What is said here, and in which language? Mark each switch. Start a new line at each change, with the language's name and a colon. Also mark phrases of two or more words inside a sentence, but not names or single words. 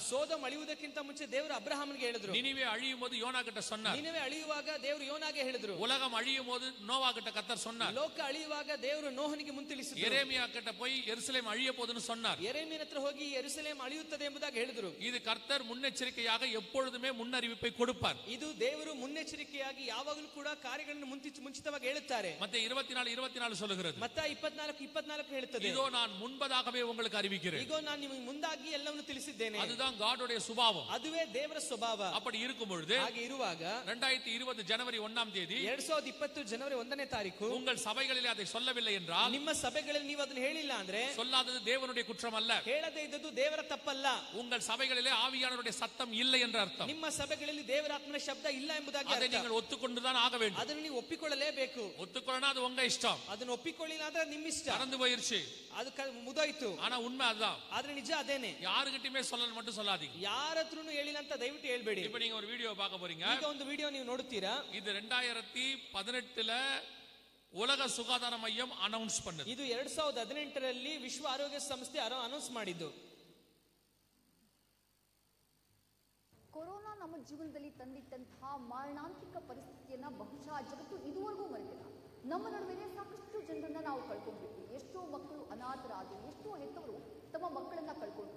Kannada: ಸೋದೋಮ್ ಅಳಿಯುವುದಕ್ಕಿಂತ ಮುಂಚೆ ದೇವರು ಅಬ್ರಹಾಮನಿಗೆ ಹೇಳಿದ್ರು.
Tamil: நினிவே அழியும் போது யோனா கிட்ட சொன்னார்,
Kannada: ನಿನವೆ ಅಳಿಯುವಾಗ ದೇವರು ಯೋನಾಗೆ ಹೇಳಿದ್ರು.
Tamil: உலகம் அழியும் போது நோவா கிட்ட கர்த்தர் சொன்னார்,
Kannada: ಲೋಕ ಅಳಿಯುವಾಗ ದೇವರು ನೋಹನಿಗೆ ಮುಂತಿಳಿಸಿದ್ರು.
Tamil: எரேமியா கிட்ட போய் எருசலேம் அழிய போதுன்னு சொன்னார்.
Kannada: ಯೆರೆಮೀಯನ ಹತ್ರ ಹೋಗಿ ಯೆರೂಸಲೇಮ್ ಅಳಿಯುತ್ತದೆ ಎಂಬುದಾಗಿ ಹೇಳಿದ್ರು.
Tamil: இது கர்த்தர் முன்னெச்சரிக்கையாக எப்பொழுதுமே முன்னறிவிப்பை கொடுப்பார்.
Kannada: ಇದು ದೇವರು ಮುನ್ನೆಚ್ಚರಿಕೆಯಾಗಿ ಯಾವಾಗಲೂ ಕೂಡ ಕಾರ್ಯಗಳನ್ನು ಮುಂಚಿತವಾಗಿ ಹೇಳುತ್ತಾರೆ.
Tamil: ಮತ್ತೆ 24:24 சொல்லுகிறது,
Kannada: ಮತ್ತ 24:24 ಹೇಳುತ್ತದೆ,
Tamil: இதோ நான் முன்பதாகவே உங்களுக்கு அறிவிக்கிறேன்.
Kannada: ಈಗ ನಾನು ನಿಮಗೆ ಮುಂದಾಗಿ ಎಲ್ಲವನ್ನು ತಿಳಿಸಿದ್ದೇನೆ.
Tamil: அதுதான் காடோடைய சுபாவம்.
Kannada: ಅದುವೇ ದೇವರ ಸ್ವಭಾವ.
Tamil: அப்படி இருக்கும் பொழுது
Kannada: ಹಾಗೆ ಇರುವಾಗ
Tamil: 2020 ஜனவரி 1ஆம் தேதி
Kannada: 2020 ಜನವರಿ 1ನೇ ತಾರೀಕು
Tamil: உங்கள் சபைகளிலே அதை சொல்லவில்லை என்றால்,
Kannada: ನಿಮ್ಮ ಸಭೆಗಳಲ್ಲಿ ನೀವು ಅದನ್ನು ಹೇಳಿಲ್ಲ ಅಂದ್ರೆ,
Tamil: சொல்லாதது தேவனுடைய குற்றம் அல்ல,
Kannada: ಹೇಳದೇ ಇದ್ದದ್ದು ದೇವರ ತಪ್ಪಲ್ಲ.
Tamil: உங்கள் சபைகளிலே ஆவியானவருடைய சத்தம் இல்லை என்ற அர்த்தம்.
Kannada: ನಿಮ್ಮ ಸಭೆಗಳಲ್ಲಿ ದೇವರಾತ್ಮನ ಶಬ್ದ ಇಲ್ಲ ಎಂಬುದಾಗಿ ಎಂಬುದಾಗಿ
Tamil: அதை
Kannada: ಅರ್ಥ.
Tamil: நீங்கள் ஒத்துக்கொண்டுதான் ஆக வேண்டும்.
Kannada: ಅದನ್ನು ನೀವು ಒಪ್ಪಿಕೊಳ್ಳಲೇಬೇಕು.
Tamil: ஒத்துக்கொள்ளனா அது உங்க இஷ்டம்.
Kannada: ಅದನ್ನು ಒಪ್ಪಿಕೊಳ್ಳಿಲ್ಲ ಅಂದ್ರೆ ನಿಮ್ಮ ಇಷ್ಟ.
Tamil: மறந்து போயிருச்சு.
Kannada: ಅದು ಮುದಾಯ್ತು.
Tamil: ஆனா உண்மை அதுதான்.
Kannada: ಆದ್ರೆ ನಿಜ ಅದೇನೆ.
Tamil: யாருகிட்டயுமே சொல்லல மட்டும் சொல்லாதீங்க.
Kannada: ಯಾರ ಹತ್ರನೂ ಹೇಳಿಲ್ಲ ಅಂತ ದಯವಿಟ್ಟು ಹೇಳ್ಬೇಡಿ.
Tamil: இப்போ நீங்க ஒரு வீடியோ பார்க்க போறீங்க.
Kannada: ಈಗ ಒಂದು ವಿಡಿಯೋ ನೀವು ನೋಡುತ್ತೀರಾ.
Tamil: இது 2018ல உலக சுகாதார மையம் ಅನೌನ್ಸ್ பண்ணது.
Kannada: ಇದು 2018ರಲ್ಲಿ ವಿಶ್ವ ಆರೋಗ್ಯ ಸಂಸ್ಥೆ ಅನೌನ್ಸ್ ಮಾಡಿದ್ದು. ಕೊರೋನಾ ನಮ್ಮ ಜೀವನದಲ್ಲಿ ತಂದಿಟ್ಟಂತಹ ಮಾರಣಾಂತಿಕ ಪರಿಸ್ಥಿತಿಯನ್ನ ಬಹುಶಃ ಜಗತ್ತು ಇದುವರೆಗೂ ಮರೆತಿಲ್ಲ. ನಮ್ಮ ನಡುವೆ ಸಾಕಷ್ಟು ಜನರನ್ನ ನಾವು ಕಳ್ಕೊಂಡ್ಬಿಟ್ವಿ. ಎಷ್ಟೋ ಮಕ್ಕಳು ಅನಾಥರಾದರು, ಎಷ್ಟೋ ಹೆತ್ತವರು ತಮ್ಮ ಮಕ್ಕಳನ್ನ ಕಳ್ಕೊಂಡ್ರು.